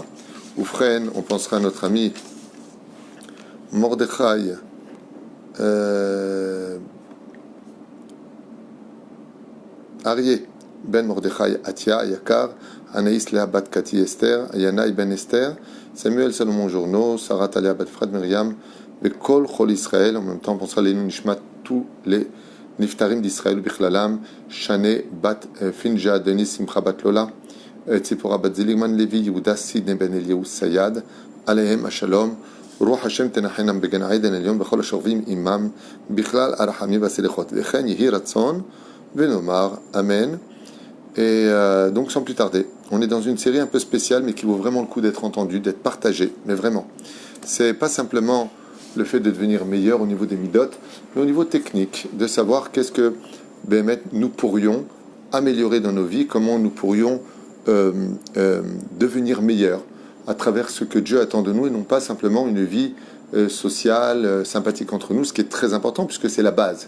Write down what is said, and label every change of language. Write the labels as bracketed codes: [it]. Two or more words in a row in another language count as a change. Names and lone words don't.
[fr] Oufren, on pensera à notre ami Mordechai, Aryeh Ben Mordechai Atia Yakar, Anaïs Léa Bat Kati Esther, Yanaï Ben Esther, Samuel Salomon Journeau, Sarah Talia Bat Fred Myriam, [he] בכל כלל ישראל. [fr] En même temps, on pensera les Nishmat, tous les Niftarim d'Israël, [he] Bichlalam, Shane Bat Finja, Denis Simcha Bat Lola, Tzipora Bat Ziligman Levi, Yehuda Sidney Ben Eliyahu Sayad, עליהם השלום. רוח השם תנחנם בגן עדן עליון בכל השוכבים עמם בכלל הרחמים והסליחות וכן יהי רצון ונאמר Amen. [fr] Et donc sans plus tarder, on est dans une série un peu spéciale mais qui vaut vraiment le coup d'être entendue, d'être partagée, mais vraiment. C'est pas simplement le fait de devenir meilleur au niveau des midot, mais au niveau technique, de savoir qu'est-ce que nous pourrions améliorer dans nos vies, comment nous pourrions devenir meilleurs à travers ce que Dieu attend de nous et non pas simplement une vie sociale, sympathique entre nous, ce qui est très important puisque c'est la base.